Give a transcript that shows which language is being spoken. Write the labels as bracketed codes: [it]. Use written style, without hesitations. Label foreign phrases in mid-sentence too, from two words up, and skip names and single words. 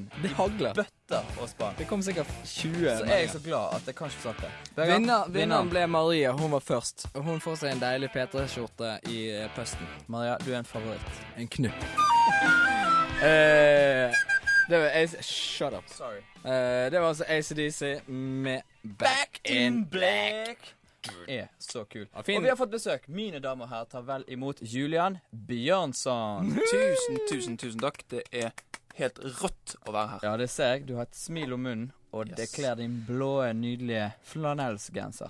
[no] Det hagler. bøtter og spann, Det kom sikkert 20. så er jeg så glad at jeg kan ikke sagt det. Vinneren ble Maria, hun var først. Og hun får seg en deilig P3-skjorte i pøsten. Maria, du er en favoritt. En knupp. Det var [en] Shut up. [no] Sorry. Det var altså AC/DC med Back in Black. Er så kul. Ja, fin. Og vi har fått besøk. Mine damer og herrer, tar vel imot Julian Bjørnson. Tusen takk. Det er helt rått å være her. Ja, det ser jeg. Du har et smil om munnen, og det kler din blå, nydelige flanellsgenser.